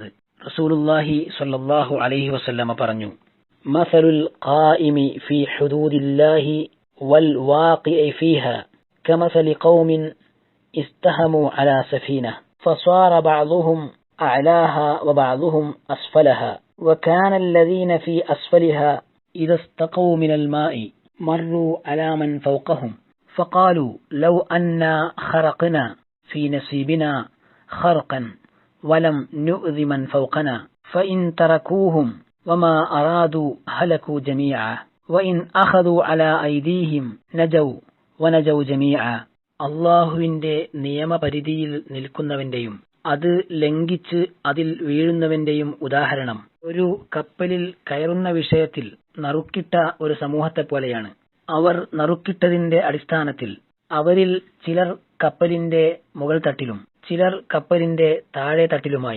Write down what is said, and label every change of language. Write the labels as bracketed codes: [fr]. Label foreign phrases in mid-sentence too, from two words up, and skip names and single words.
[ar] رسول الله صلى الله عليه وسلم പറഞ്ഞു, مثل القائم في حدود الله والواقع فيها كمثل قوم استهموا على سفينة فصار بعضهم أعلاها وبعضهم أسفلها وكان الذين في أسفلها إذا استقوا من الماء مروا على من فوقهم فقالوا لو أنا خرقنا في نصيبنا خرقا ولم نؤذ من فوقنا فإن تركوهم وما أرادوا هلكوا جميعا وإن أخذوا على أيديهم نجوا ونجوا جميعا. [ml] അള്ളാഹുവിന്റെ നിയമപരിധിയിൽ നിൽക്കുന്നവന്റെയും അത് ലംഘിച്ച് അതിൽ വീഴുന്നവന്റെയും ഉദാഹരണം ഒരു കപ്പലിൽ കയറുന്ന വിഷയത്തിൽ നറുക്കിട്ട ഒരു സമൂഹത്തെ പോലെയാണ്. അവർ നറുക്കിട്ടതിന്റെ അടിസ്ഥാനത്തിൽ അവരിൽ ചിലർ കപ്പലിന്റെ മുകൾ തട്ടിലും ചിലർ കപ്പലിന്റെ താഴെ തട്ടിലുമായി.